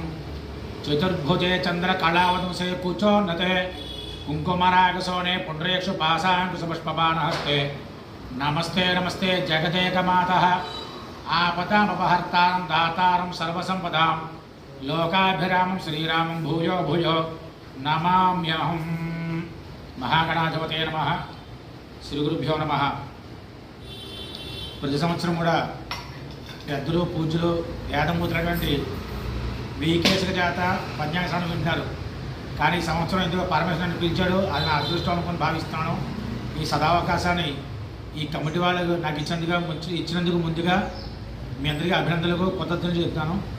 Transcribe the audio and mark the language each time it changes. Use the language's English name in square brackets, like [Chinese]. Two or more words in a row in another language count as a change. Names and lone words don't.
[Sanskrit] चतुर्भुजे चन्द्रकलावतंसे कुचोन्नते कुङ्कुमरागशोणे पुण्ड्रेक्षु पाशाङ्कुशपुष्पबाणहस्ते नमस्ते नमस्ते जगदेकमातः आपदामपहर्तारं दातारं सर्वसंपदां लोकाभिरामं श्रीरामं भूयो भूयो नमाम्यहं। महागणाधिपतये नमः శ్రీ గురుభ్యో నమః। [Telugu] ప్రతి సంవత్సరం కూడా పెద్దలు పూజలు వేదమూతులటువంటి వీకేశక చేత పంచాంగ వింటారు. కానీ ఈ సంవత్సరం ఎందుకో పరమేశ్వరుని పిలిచాడు, అది నా అదృష్టం అనుకుని భావిస్తున్నాను. ఈ సదావకాశాన్ని ఈ కమిటీ వాళ్ళు నాకు ఇచ్చినందుకు ముందుగా మీ అందరికీ అభినందనలకు కృతజ్ఞతలు చెప్తాను.